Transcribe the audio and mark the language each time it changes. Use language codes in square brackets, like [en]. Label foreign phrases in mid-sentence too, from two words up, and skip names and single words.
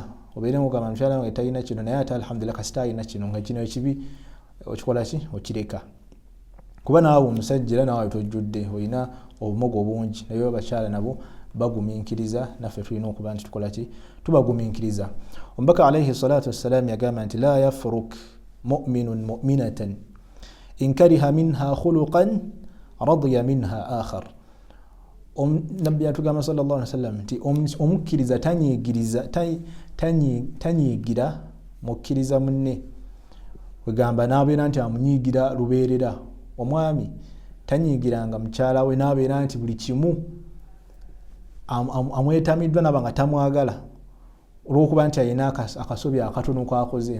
[lg] Obeere mugamba mukyala wange talina kino naye ate alhamdulillah kasita alina kino, nga kino ekibi okikola ki okireka. Kuba naawe omusajja era naawe tojjudde olina obumogo bungi, naye abakyala nabo bagumiikiriza, naffe tulina okuba nti tukola ki tubagumiikiriza. Omubaka [ar] عليه الصلاة والسلام [lg] yagamba nti [ar] لا يفرك مؤمن مؤمنة إن كره منها خلقا رضي منها آخر. [lg] Nabbi atugamba [ar] صلى الله عليه وسلم [lg] nti omukkiriza tanyiigira mukkiriza munne, kwegamba n'abeera nti amunyiigira lubeerera. Omwami tanyiigiranga mukyala we n'abeera nti buli kimu amwetamiddwa naba nga tamwagala olw'okuba nti alina akasobi akatono kakoze.